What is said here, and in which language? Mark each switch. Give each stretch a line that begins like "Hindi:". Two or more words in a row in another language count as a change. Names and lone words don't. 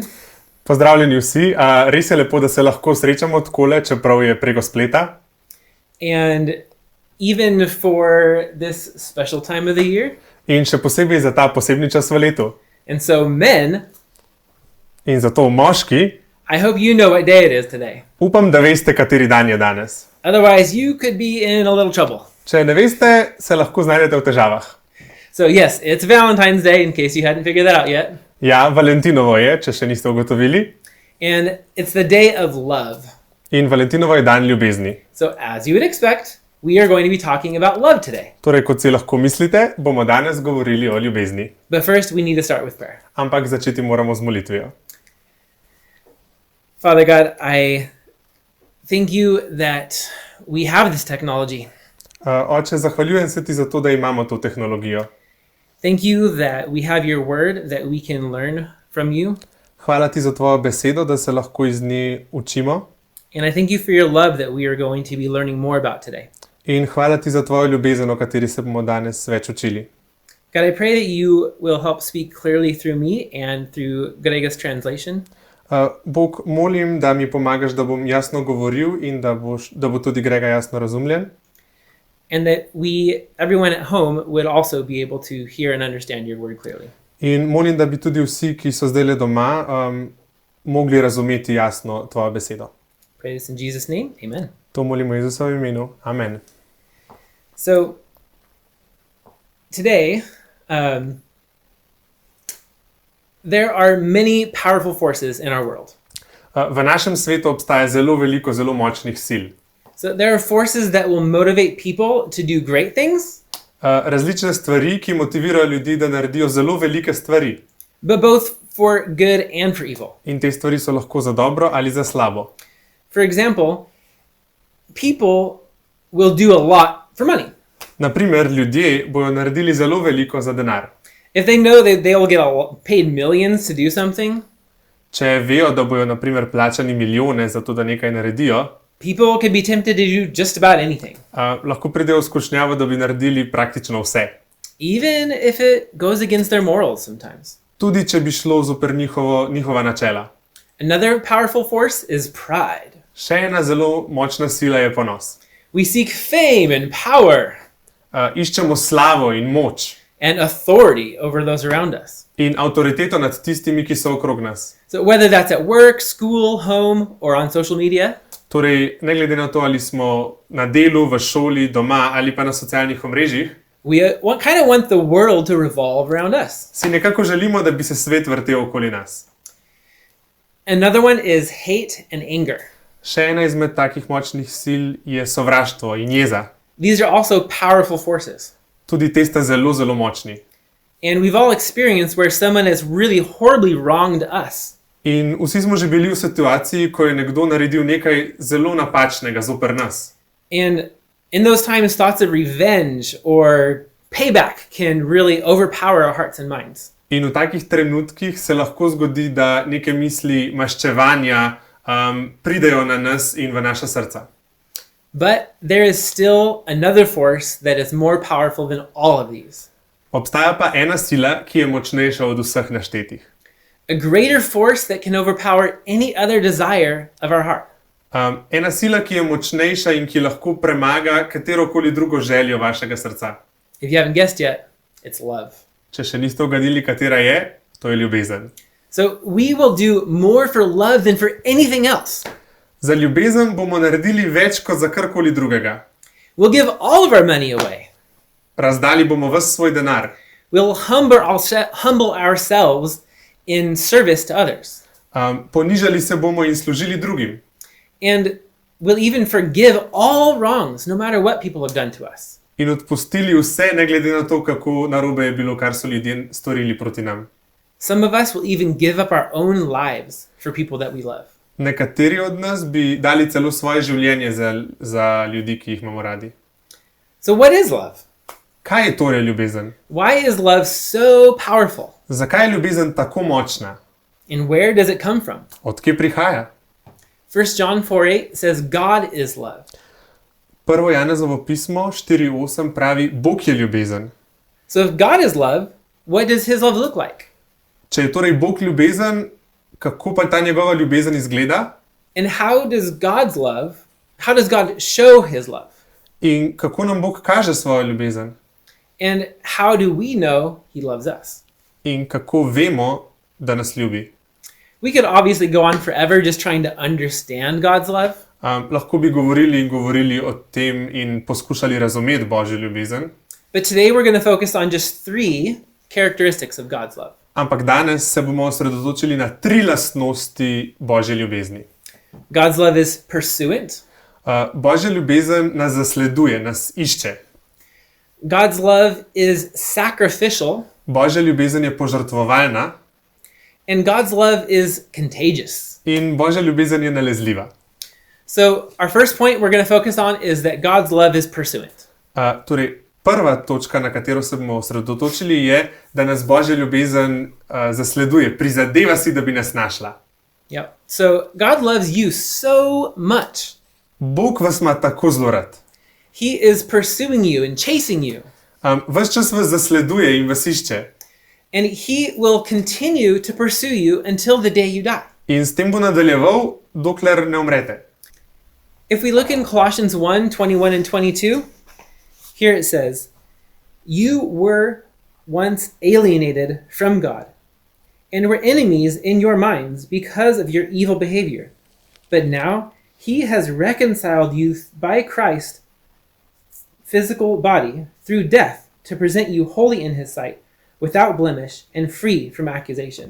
Slovenian: Pozdravljeni vsi, res je lepo, da se lahko srečamo takole, čeprav je preko spleta.
English: And even for this special time of the year.
Slovenian: In še posebej za ta posebni čas v letu.
English: And so men,
Slovenian: In zato moški,
English: I hope you know what day it is today.
Slovenian: upam, da veste, kateri dan je danes.
English: Otherwise you could be in a little trouble.
Slovenian: Če ne veste, se lahko znajdete v težavah.
English: So, yes, it's Valentine's Day, in case you hadn't figured that out yet.
Slovenian: Ja, Valentinovo je, če še niste ugotovili.
English: And it's the day of love.
Slovenian: In Valentinovo je dan ljubezni.
English: So, as you would expect, we are going to be talking about love today.
Slovenian: Torej, kot si lahko mislite, bomo danes govorili o ljubezni.
English: But first, we need to start with prayer.
Slovenian: Ampak začeti moramo z molitvijo.
English: Father God, I thank you that we have this technology.
Slovenian: Oče, zahvaljujem se ti za to, da imamo to tehnologijo.
English: Thank you that we have your word that we can learn from you.
Slovenian: Hvala ti za tvojo besedo, da se lahko iz nje učimo.
English: And I thank you for your love that we are going to be learning more about today.
Slovenian: In hvala ti za tvojo ljubezen, o kateri se bomo danes več učili.
English: God, I pray that you will help speak clearly through me and through Grega's translation.
Slovenian: Bog, molim, da mi pomagaš, da bom jasno govoril in da bo tudi Grega jasno razumljen.
English: And that everyone at home would also be able to hear and understand your word clearly.
Slovenian: In molim, da bi tudi vsi, ki so zdaj doma, mogli razumeti jasno tvojo besedo.
English: Pray this in Jesus' name. Amen.
Slovenian: To molimo v Jezusovem imenu. Amen.
English: So, today, there are many powerful forces in our world.
Slovenian: V našem svetu obstaja zelo veliko, zelo močnih sil.
English: So, there are forces that will motivate people to do great things,
Slovenian: Različne stvari, ki motivirajo ljudi, da naredijo zelo velike stvari.
English: but both for good and for evil.
Slovenian: In te stvari so lahko za dobro ali za slabo.
English: For example, people will do a lot for money.
Slovenian: Naprimer, ljudje bojo naredili zelo veliko za denar.
English: If they know that they will get paid millions to do something,
Slovenian: Če vejo, da bojo naprimer plačani milijone za to, da nekaj naredijo,
English: people could be tempted to do just about anything,
Slovenian: lahko pridejo v skušnjavo, da bi naredili praktično vse.
English: even if it goes against their morals sometimes.
Slovenian: Tudi če bi šlo zoper njihova načela.
English: Another powerful force is pride.
Slovenian: Še ena zelo močna sila je ponos.
English: We seek fame and power
Slovenian: Iščemo slavo in moč
English: and authority over those around us.
Slovenian: in avtoriteto nad tistimi, ki so okrog nas.
English: So whether that's at work, school, home, or on social media,
Slovenian: Torej, ne glede na to, ali smo na delu, v šoli, doma ali pa na socialnih omrežjih,
English: we kind of want the world to revolve around us.
Slovenian: si nekako želimo, da bi se svet vrtel okoli nas.
English: Another one is hate and anger.
Slovenian: Še ena izmed takih močnih sil je sovraštvo in jeza.
English: These are also powerful forces.
Slovenian: Tudi te sta zelo, zelo močni.
English: And we've all experienced where someone has really horribly wronged us.
Slovenian: In vsi smo že bili v situaciji, ko je nekdo naredil nekaj zelo napačnega zoper nas.
English: And in those times, thoughts of revenge or payback can really overpower our hearts and minds.
Slovenian: In v takih trenutkih se lahko zgodi, da neke misli maščevanja pridejo na nas in v naša srca.
English: But there is still another force that is more powerful than all of these.
Slovenian: Obstaja pa ena sila, ki je močnejša od vseh naštetih.
English: A greater force that can overpower any other desire of our heart.
Slovenian: Ena sila, ki je močnejša in ki lahko premaga katerokoli drugo željo vašega srca.
English: If you haven't guessed yet, it's love.
Slovenian: Če še niste ugadili, katera je, to je ljubezen.
English: So we will do more for love than for anything else.
Slovenian: Za ljubezen bomo naredili več kot za karkoli drugega.
English: We'll give all of our money away.
Slovenian: Razdali bomo ves svoj denar.
English: We'll humble ourselves in service to others.
Slovenian: Ponižali se bomo in služili drugim.
English: And we'll even forgive all wrongs, no matter what people have done to us.
Slovenian: In odpustili vse, ne glede na to, kako narobe je bilo, kar so ljudje storili proti nam.
English: Some of us will even give up our own lives for people that we love.
Slovenian: Nekateri od nas bi dali celo svoje življenje za ljudi, ki jih imamo radi.
English: So what is love?
Slovenian: Kaj je torej ljubezen?
English: Why is love so powerful?
Slovenian: Zakaj je ljubezen tako močna?
English: And where does it come from?
Slovenian: Od kje prihaja?
English: 1 John 4:8 says God is love.
Slovenian: Prvo Janezovo pismo 4:8 pravi, Bog je ljubezen.
English: So if God is love, what does his love look like?
Slovenian: Če je torej Bog ljubezen, kako pa ta njegova ljubezen izgleda?
English: And how does God show his love?
Slovenian: In kako nam Bog kaže svojo ljubezen?
English: And how do we know he loves us?
Slovenian: In kako vemo, da nas ljubi?
English: We could obviously go on forever just trying to understand God's love.
Slovenian: Lahko bi govorili in govorili o tem in poskušali razumeti Božjo ljubezen,
English: But today we're going to focus on just 3 characteristics of God's love.
Slovenian: ampak danes se bomo osredotočili na 3 lastnosti Božje ljubezni.
English: God's love is pursuant.
Slovenian: Božja ljubezen nas zasleduje, nas išče.
English: God's love is sacrificial.
Slovenian: Božja ljubezen je požrtvovalna
English: And God's love is contagious.
Slovenian: in Božja ljubezen je nalezljiva.
English: So our first point we're going to focus on is that God's love is pursuant.
Slovenian: Torej, prva točka, na katero se bomo osredotočili, je, da nas Božja ljubezen zasleduje, prizadeva si, da bi nas našla.
English: Yep. So God loves you so much.
Slovenian: Bog vas ima tako zelo rad.
English: He is pursuing you and chasing you.
Slovenian: Ves čas vas zasleduje in vas išče.
English: And he will continue to pursue you until the day you die.
Slovenian: In s tem bo nadaljeval, dokler ne umrete.
English: If we look in Colossians 1:21 and 22, here it says, "You were once alienated from God and were enemies in your minds because of your evil behavior. But now he has reconciled you by Christ's physical body through death to present you holy in his sight, without blemish and free from accusation."